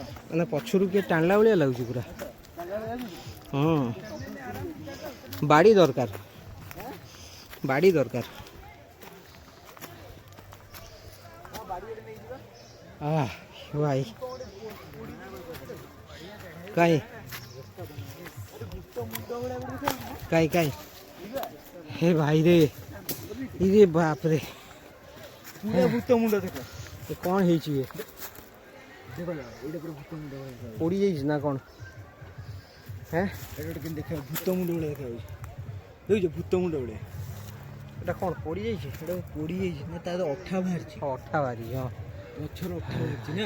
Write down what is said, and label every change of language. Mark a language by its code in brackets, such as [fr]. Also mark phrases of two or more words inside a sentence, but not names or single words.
[or] ମାନେ ପଛରୁ କିଏ ଟାଣିଲା ଭଳିଆ ଲାଗୁଛି ପୁରା ହଁ ବାଡ଼ି ଦରକାର ବାଡ଼ି ଦରକାର ଭାଇ କାଇଁ କାଇଁ କାଇଁ [hi] हे भाई रे इरे बाप रे [or] ପୁରା ଭୂତ ମୁଣ୍ଡ ଦେଖ [hi] ये कौन ହେଇଛି ये [or] ଦେଖ ଏଇଟା ପୁରା ଭୂତ ମୁଣ୍ଡ ଭଳିଆ ଦେଖାଯାଉଛି। ପୋଡ଼ି ଯାଇଛି ନା କ'ଣ ହେଁ ଏଇଟା ଗୋଟେ କେମିତି ଦେଖା ଭୂତ ମୁଣ୍ଡ ଭଳିଆ ଦେଖାଯାଉଛି ଦେଖୁଛ ଭୂତ ମୁଣ୍ଡ ଭଳିଆ ଏଇଟା କ'ଣ ପୋଡ଼ି ଯାଇଛି ଏଇଟା ପୋଡ଼ି ଯାଇଛି ନା ତାର ଅଠା ବାହାରିଛି ଅଠା ବାହାରିଛି ହଁ ଗଛର ଅଠା ବାହାରିଛି ନା